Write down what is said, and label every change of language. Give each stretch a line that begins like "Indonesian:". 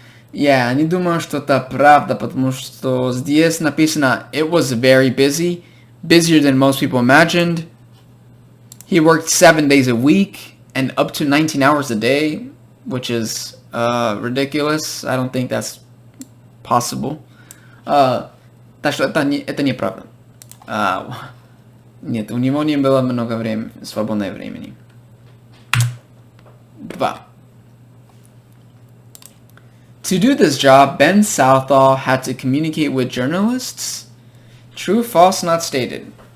English: Yeah,
Russian: не думаю, что это правда, потому что здесь написано
English: it was very busy, busier than most people imagined. He worked 7 days a week and up to 19 hours a day, which is ridiculous. I don't think that's possible.
Russian: Так что это неправда. Нет, у него не было много времени, свободного времени. 2.
English: To do this job, Ben Southall had to communicate with journalists. True, false, not stated.